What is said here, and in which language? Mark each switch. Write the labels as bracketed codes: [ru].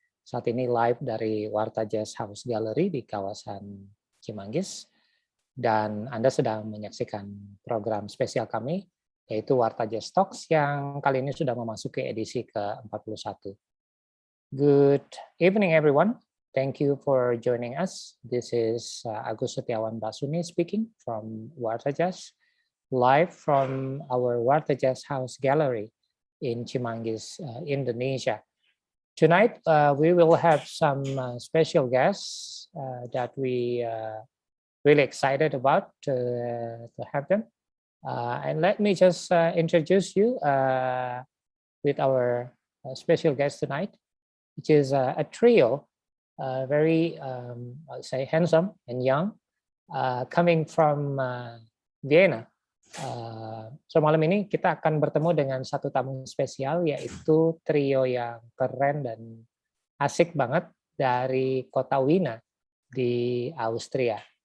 [id] Saat ini live dari WartaJazz House Gallery di kawasan Cimanggis. Dan Anda sedang menyaksikan program spesial kami, yaitu WartaJazz Talks yang kali ini sudah memasuki edisi ke-41. [en] Good evening everyone. Thank you for joining us. This is Agus Setiawan Basuni speaking from WartaJazz, live from our WartaJazz House Gallery in Cimanggis, Indonesia. Tonight, we will have some special guests that we really excited about to have them. And let me just introduce you with our special guest tonight, which is a trio. Very, I'll say, handsome and young, coming from Vienna. [id] So malam ini kita akan bertemu dengan satu tamu spesial, yaitu trio yang keren dan asik banget dari kota Wina di Austria.